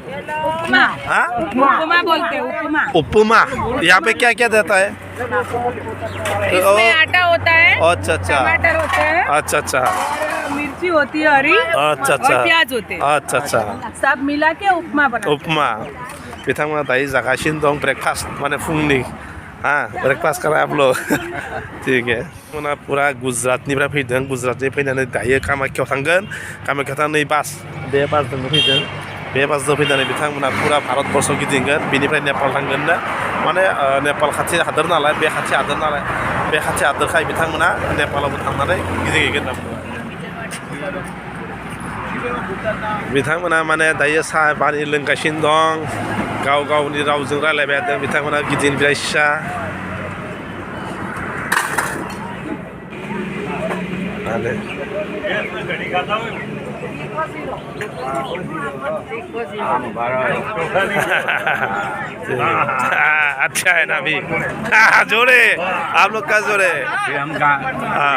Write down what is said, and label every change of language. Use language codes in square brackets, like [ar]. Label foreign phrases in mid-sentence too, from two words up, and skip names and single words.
[hi] उपमा हाँ, उपमा बोलते हैं उपमा उपमा। यहाँ पे क्या क्या देता है? इसमें आटा होता है, अच्छा अच्छा, टमाटर होते हैं, अच्छा अच्छा, मिर्ची होती है हरी, अच्छा अच्छा, और प्याज होते हैं। अच्छा अच्छा, सब मिला के उपमा बना। उपमा। [brx] बिथांमोना दायो जागासिनो दं ब्रेकफास्ट, माने फुंनि। [hi] हाँ, ब्रेकफास्ट करा आप लोग। ठीक है। [brx] बिथांमोना पुरा गुजरातनिफ्राय फैदों, गुजरातनिफ्राय फैनानै दायो कामाख्यायाव थांगोन। कामाख्यायाव थांनानै बास, बे बासजों फैदों। बे बासजों फैनानै बिथांमोना पुरा भारतबर्षआव गिदिंगोन, बेनिफ्राय नेपाल थांगोन ना। माने नेपाल खाथि हादोर नालाय, बे खाथि हादोर नालाय, बे खाथि हादोरखाय बिथांमोना नेपालावबो थांनानै गिदिंहैगोन। बिथांमोना माने दायो साहा पानि लोंगासिनो दं, गाव गावनि रावजों रायलायबाय थादों। बिथांमोना गिदिंनिफ्राय फिसा। [hi] अच्छा है ना अभी? जोड़े आप लोग का जोड़े। हाँ,